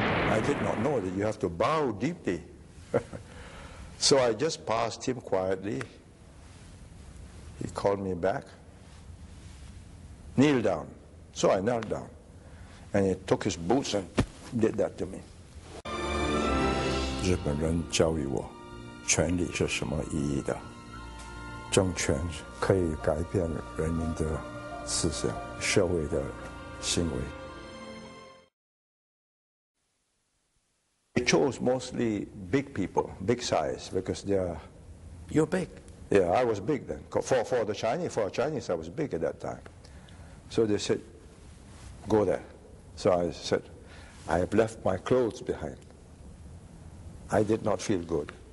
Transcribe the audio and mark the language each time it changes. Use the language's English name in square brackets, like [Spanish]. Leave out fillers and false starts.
[English] I did not know that you have to bow deeply. So I just passed him quietly. He called me back. Kneel down. So I knelt down. And he took his boots and did that to me. [Chinese] 日本人教育我，权力是什么意义的？政权可以改变人民的思想、社会的行为。 [English] We chose mostly big people, big size, because you're big. Yeah, I was big then. For a Chinese, I was big at that time. So they said, go there. So I said, I have left my clothes behind. I did not feel good.